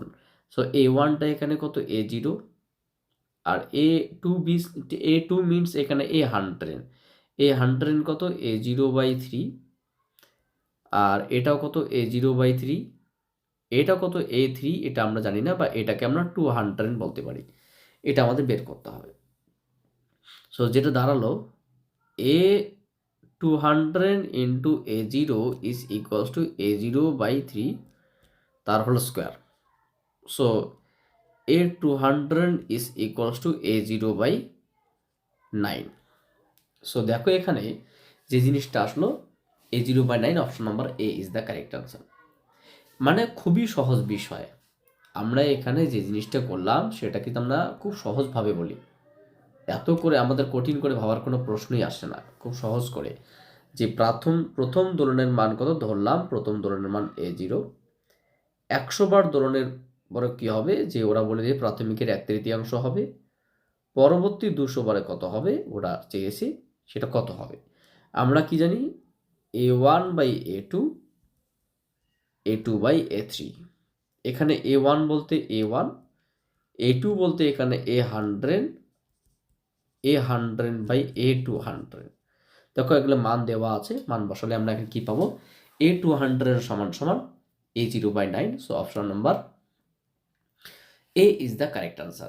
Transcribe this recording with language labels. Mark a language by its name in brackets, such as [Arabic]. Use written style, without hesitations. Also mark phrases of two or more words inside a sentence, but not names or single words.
[Bangla] সো a1টা এখানে কত, a0, আর a2 মিনস এখানে a100 কত, a0/3, আর এটাও কত, a0/3, এটা কত, a3, এটা আমরা জানি না, বা এটাকে আমরা 200 বলতে পারি। এটা আমাদের বের করতে হবে। সো যেটা দাঁড়ালো এ 200 [English] into A0 is equals to A0/3 [Bangla] তার [English] whole square. so A200 is equals to A0/9. সো [Bangla] দেখো এখানে যে জিনিসটা আসলো [English] A0/9, option number A is the correct answer. [Bangla] মানে খুবই সহজ বিষয়। আমরা এখানে যে জিনিসটা করলাম সেটা কিন্তু আমরা খুব সহজভাবে বলি, এত করে আমাদের কঠিন করে ভাবার কোনো প্রশ্নই আসে না। খুব সহজ করে যে প্রথম দোলনের মান কত ধরলাম, প্রথম দোলনের মান A0, 100 বার দোলনের পরে কী হবে, যে ওরা বলে যে প্রাথমিকের 1/3 হবে, পরবর্তী 200 বারে কত হবে ওরা চেয়েছে, সেটা কত হবে। আমরা কি জানি A1/A2, A2/A3। এখানে A1 বলতে A1, A2 বলতে এখানে A100, A100/A200। দেখো এগুলো মান দেওয়া আছে, মান বসালে আমরা এখানে কি পাবো, A200 সমান সমান A0/9। [English] so option number A is the correct answer.